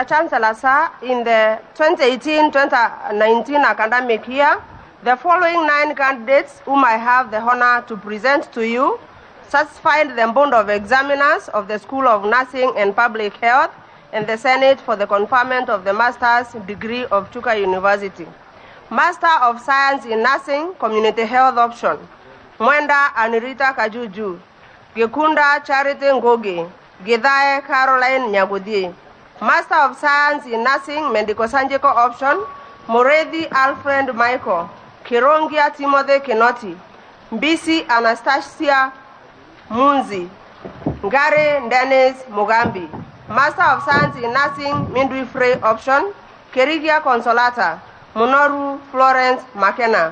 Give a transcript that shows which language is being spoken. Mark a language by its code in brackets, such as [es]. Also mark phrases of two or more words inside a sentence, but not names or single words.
[en] Chancellor, sir, in the 2018-2019 academic year, the following 9 candidates whom I have the honor to present to you satisfied the Board of Examiners of the School of Nursing and Public Health and the Senate for the conferment of the Master's degree of Chuka University. Master of Science in Nursing, Community Health Option, Mwenda Anirita Kajuju, Gekunda Charity Ngoge, Githae Caroline Nyagudie. Master of Science in Nursing, Medical Surgical Option, Moredi Alfred Michael, Kirongia Timothy Kinoti, Mbisi Anastasia Munzi, Ngare Dennis Mugambi. Master of Science in Nursing, Midwifery Option, Kerigia Consolata, Munoru Florence McKenna.